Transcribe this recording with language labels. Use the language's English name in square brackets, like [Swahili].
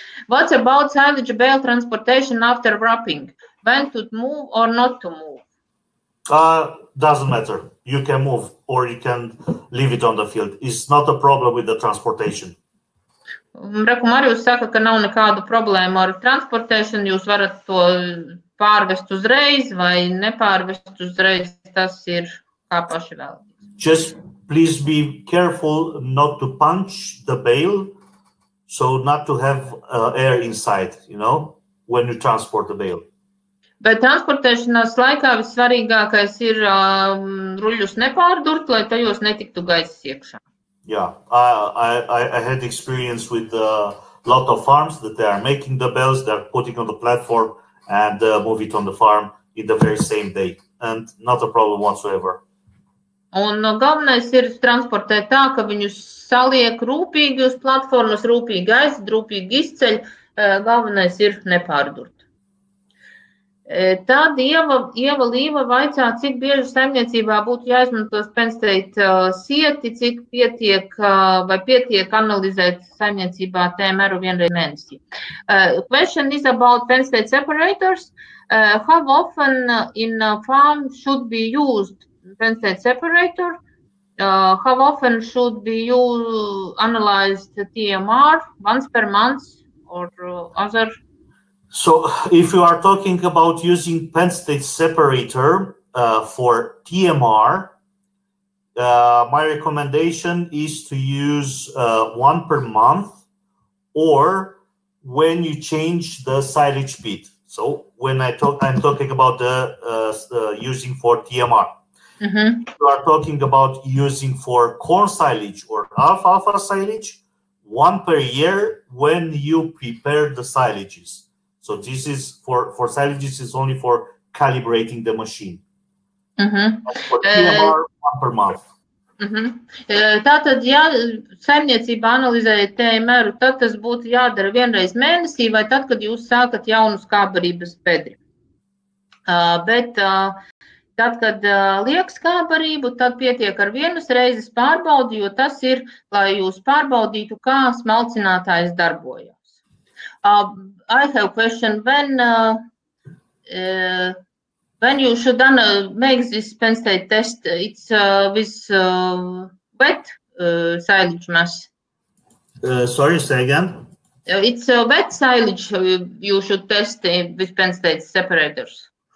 [English] What's about silage bale transportation after wrapping? When to move or not to move? Doesn't matter. You can move or you can leave it on the field. It's not a problem with the transportation. [Latvian] Reku Marijus saka, ka nav nekādu problēmu ar transportēšanu. Jūs varat to pārvest uzreiz vai nepārvest uzreiz. Tas ir kā paši vēlaties. [English] Just please be careful not to punch the bale, so not to have air inside, when you transport the bale. [Latvian] Bet transportēšanās laikā vissvarīgākais ir ruļļus nepārdurt, lai tajos netiktu gaiss iekšā. [English] Yeah, I had experience with a lot of farms that they are making the bales, they are putting on the platform and move it on the farm in the very same day, and not a problem whatsoever. [Latvian] Un galvenais ir transportēt tā, ka viņus saliek rūpīgi uz platformas, rūpīgi aizd, rūpīgi izceļ, galvenais ir nepārdurt. Tad Ieva Līva vaicā, cik bieži saimniecībā būtu jāizmanto pensteit sieti, cik pietiek analizēt saimniecībā tēmeru vienreiz mēnesī. [English] Question is about penstate separators. How often in a farm should be used penstate separator? How often should be analyzed TMR? Once per month or other? So if you are talking about using penstate separator for TMR, my recommendation is to use one per month, or when you change the silage bit. So when I'm talking about the using for TMR. Mm-hmm. You are talking about using for corn silage or alfalfa silage, one per year when you prepare the silages. So this is for silages is only for calibrating the machine. Mm-hmm. For TMR, one per month. Mm-hmm. [Latvian] Tātad, ja saimniecībā analizējat tēmeru, tad tas būtu jādara vienreiz mēnesī vai tad, kad jūs sākat jaunu skābbarības bedri. Tad, kad liek skābbarību, tad pietiek ar vienas reizes pārbaudi, jo tas ir, lai jūs pārbaudītu, kā smalcinātājs darbojas. [English] I have a question. When you should make this penstate test, it's with wet silage mass. Sorry, say again. It's wet silage you should test with penstate separators.